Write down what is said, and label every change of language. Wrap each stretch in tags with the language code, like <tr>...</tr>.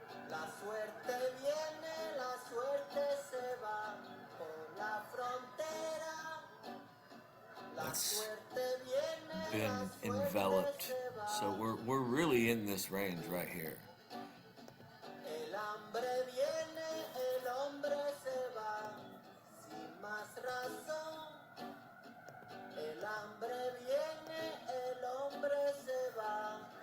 <es>La suerte viene, la suerte se va por la frontera.</es> <en>That's been enveloped. So we're really in this range right here.</en> <es>El hambre viene, el hombre se va sin más razón. El hambre viene, el hombre se va.</es>